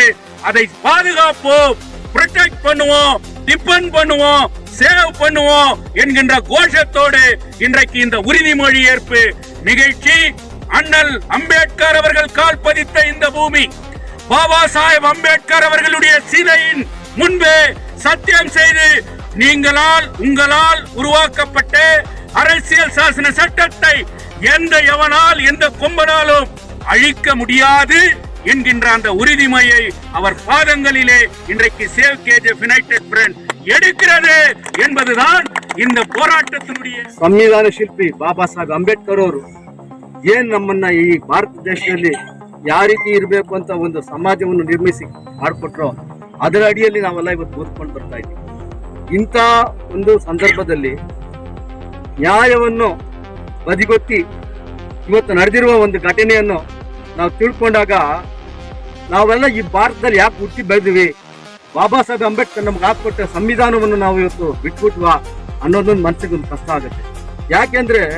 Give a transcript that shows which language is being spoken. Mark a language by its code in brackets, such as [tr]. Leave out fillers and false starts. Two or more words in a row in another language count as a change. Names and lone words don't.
[ta] அதை பாதுகாப்போம், ப்ரொடெக்ட் பண்ணுவோம், டிபெண்ட் பண்ணுவோம், சேவ் பண்ணுவோம் என்கின்ற கோஷத்தோடு இன்றைக்கு இந்த உறுதிமொழி ஏற்பு நிகழ்ச்சி அண்ணல் அம்பேத்கர் அவர்கள் கால் பதித்த இந்த பூமி பாபா சாஹிப் அம்பேத்கர் அவர்களுடைய சிலையின் முன்பே சத்தியம் செய்து உங்களால் உருவாக்கப்பட்ட அரசியல் சாசன சட்டத்தை எந்த கொம்பனாலும் அழிக்க முடியாது என்கின்ற அந்த உறுதிமொழியை அவர் பாதங்களிலே இன்றைக்கு சேவ் கேஜிஎஃப் யுனைடெட் ஃப்ரண்ட் எடுக்கிறது என்பதுதான் இந்த போರಾಟத்தினுடைய [kn] ಸಂವಿಧಾನ ಶಿಲ್ಪಿ ಬಾಬಾ ಸಾಹೇಬ್ ಅಂಬೇಡ್ಕರ್ ಅವರು ಏನ್ ನಮ್ಮನ್ನ ಈ ಭಾರತ ದೇಶದಲ್ಲಿ ಯಾವ ರೀತಿ ಇರಬೇಕು ಅಂತ ಒಂದು ಸಮಾಜವನ್ನು ನಿರ್ಮಿಸಿ ಮಾಡಿಕೊಟ್ರೋ ಅದರ ಅಡಿಯಲ್ಲಿ ನಾವೆಲ್ಲ ಇವತ್ತು ಓದ್ಕೊಂಡು ಬರ್ತಾ ಇದ್ದೀವಿ. ಇಂಥ ಒಂದು ಸಂದರ್ಭದಲ್ಲಿ ನ್ಯಾಯವನ್ನು ಬದಿಗೊತ್ತಿ ಇವತ್ತು ನಡೆದಿರುವ ಒಂದು ಘಟನೆಯನ್ನು ನಾವು ತಿಳ್ಕೊಂಡಾಗ ನಾವೆಲ್ಲ ಈ ಭಾರತದಲ್ಲಿ ಯಾಕೆ ಹುಟ್ಟಿ ಬೆಳೆದಿವಿ, ಬಾಬಾ ಸಾಹೇಬ್ ಅಂಬೇಡ್ಕರ್ ನಮ್ಗೆ ಹಾಕೊಟ್ಟ ಸಂವಿಧಾನವನ್ನು ನಾವು ಇವತ್ತು ಬಿಟ್ಬಿಟ್ವಾ ಅನ್ನೋದೊಂದು ಮನಸ್ಸಿಗೆ ಒಂದು ಕಷ್ಟ ಆಗುತ್ತೆ.